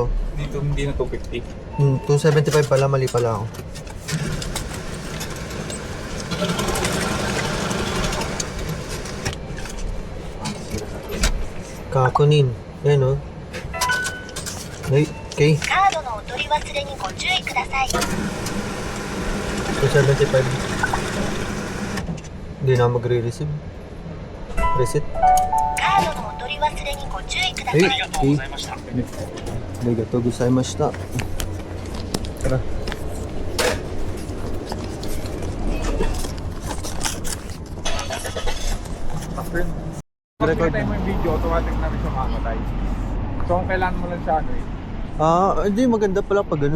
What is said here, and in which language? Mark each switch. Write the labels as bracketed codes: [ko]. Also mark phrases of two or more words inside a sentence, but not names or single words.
[tl] Dito hindi na 250. 275 pala, mali pala ako. Kakunin. Yan o. Ay, okay. [ja] カードのお取り忘れにご注意ください。 [tl] 275. Hindi na magre-receive. Reset. [ja] カードのお取り忘れにご注意ください。 [tl] Ay, okay. [ja] ありがとうございました. [tl] Tara. After pag pinatay mo yung video, automatic namin siya makamatay. So kung kailangan mo lang siya ano eh. Hindi maganda pala pag ganun.